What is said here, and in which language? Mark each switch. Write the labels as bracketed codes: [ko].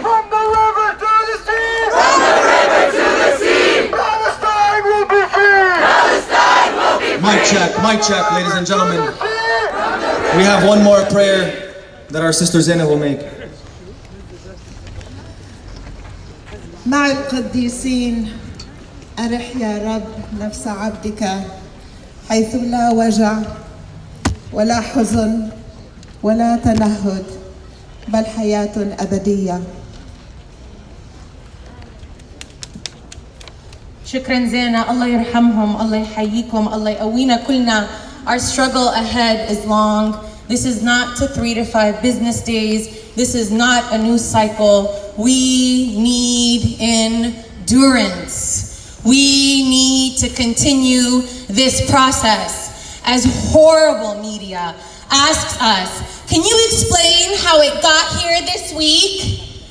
[en] From the river to the sea! From the river to the sea! Palestine will be free! Palestine will be free! Mic check, ladies and gentlemen. We have one more prayer that our sister Zainab will make. [ar] مع القديسين أرح يا رب نفس عبدك حيث لا وجع ولا حزن ولا تنهد بل حياة أبدية. شكرا زينة، الله يرحمهم، الله يحييكم، الله يقوينا كلنا. [en] Our struggle ahead is long. This is not to 3 to 5 business days. This is not a news cycle. We need endurance. We need to continue this process. As horrible media asks us, can you explain how it got here this week?